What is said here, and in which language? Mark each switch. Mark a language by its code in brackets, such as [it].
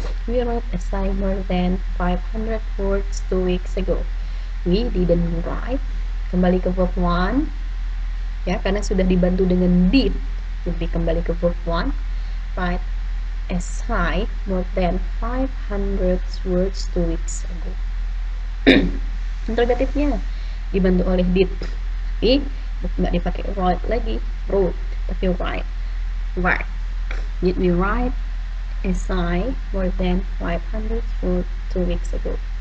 [en] We wrote essay more than 500 words 2 weeks ago. We didn't write. [id] Kembali ke verb 1 ya, karena sudah dibantu dengan did, jadi kembali ke verb 1. [en] Write essay more than 500 words 2 weeks ago. [id] Interrogatifnya dibantu oleh did, tapi nggak dipakai wrote lagi, tapi write. [en] Did we write essay more than 500 words 2 weeks ago?